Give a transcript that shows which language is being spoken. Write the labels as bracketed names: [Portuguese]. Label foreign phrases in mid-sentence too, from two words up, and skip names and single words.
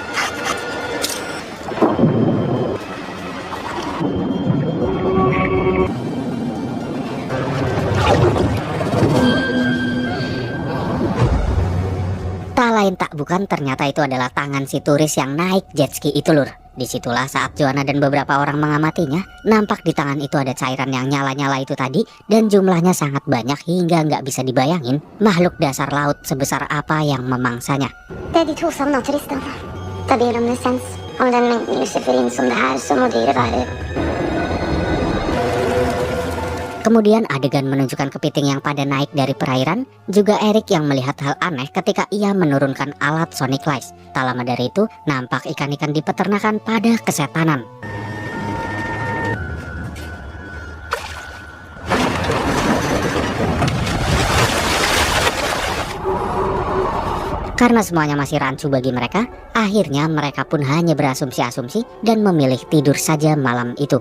[Indonesian] Tak lain tak bukan, ternyata itu adalah tangan si turis yang naik jet ski itu, lur. Disitulah saat Joanna dan beberapa orang mengamatinya, nampak di tangan itu ada cairan yang nyala-nyala itu tadi, dan jumlahnya sangat banyak hingga nggak bisa dibayangin makhluk dasar laut sebesar apa yang memangsanya. [Norwegian] Det er de to savna turistene. Det er bioluminescens. Og med den mengden luciferin som det her, så må dyret være. [Indonesian] Kemudian adegan menunjukkan kepiting yang pada naik dari perairan. Juga Eric yang melihat hal aneh ketika ia menurunkan alat Sonic Lice. Tak lama dari itu, nampak ikan-ikan di peternakan pada kesetanan. Karena semuanya masih rancu bagi mereka, akhirnya mereka pun hanya berasumsi-asumsi dan memilih tidur saja malam itu.